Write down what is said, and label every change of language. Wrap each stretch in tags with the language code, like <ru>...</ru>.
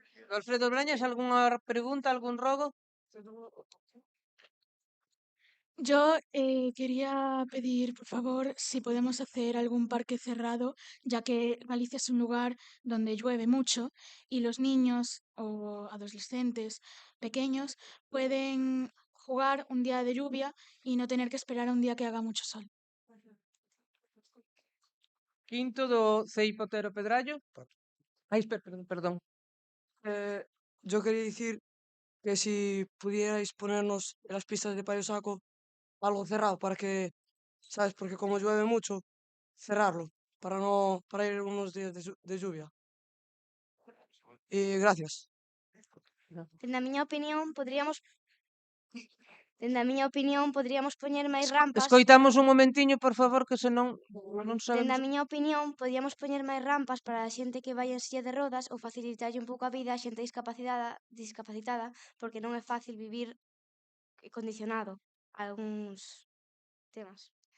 <gl>Alfredo Brañas, algunha pregunta, algún rogo?</gl> <es>Yo quería pedir, por favor, si podemos hacer algún parque cerrado, ya que Galicia es un lugar donde llueve mucho y los niños o adolescentes pequeños pueden jugar un día de lluvia y no tener que esperar a un día que haga mucho sol.</es> <gl>Quinto do CEIP Otero Pedrallo. Ai, perdón.</gl> <es>Yo quería decir que si pudierais ponernos en las pistas de Payo Saco algo cerrado para que, ¿sabes? Porque como llueve mucho, cerrarlo para ir unos días de lluvia. Y gracias.</es> <gl>Dende a miña opinión, podríamos poñer máis rampas. Escoitamos un momentiño, por favor, que senón non Dende sabemos. a miña opinión, podíamos poñer máis rampas para a xente que vai en silla de rodas ou facilitarlle un pouco a vida a xente discapacitada, porque non é fácil vivir condicionado a algúns temas.</gl>